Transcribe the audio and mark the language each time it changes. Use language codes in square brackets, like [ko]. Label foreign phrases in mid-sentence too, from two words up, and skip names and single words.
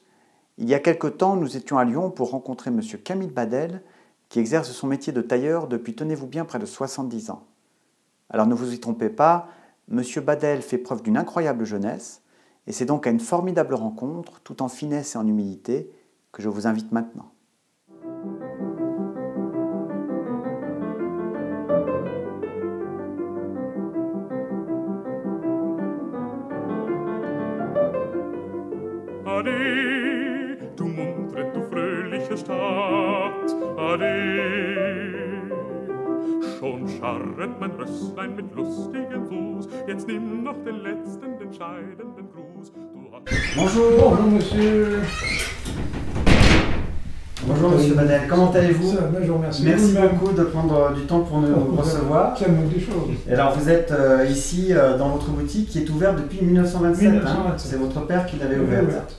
[fr] Il y a quelque temps, nous étions à Lyon pour rencontrer M. Camille Badel, qui exerce son métier de tailleur depuis, tenez-vous bien, près de 70 ans. Alors ne vous y trompez pas, M. Badel fait preuve d'une incroyable jeunesse, et c'est donc à une formidable rencontre, tout en finesse et en humilité, que je vous invite maintenant. [de] Ade, du muntre, du fröhliche Stadt, Ade. Schon scharret mein Rösslein mit lustigem Fuß, jetzt nimm noch den letzten, den scheidenden Gruß. [fr] Bonjour. Bonjour monsieur. Bonjour Monsieur Badel, comment allez-vous? Ça va, je vous remercie. Merci beaucoup de prendre du temps pour nous recevoir. Ça manque des choses. Et alors vous êtes ici dans votre boutique qui est ouverte depuis 1927. 1927. Hein. C'est votre père qui l'avait ouverte.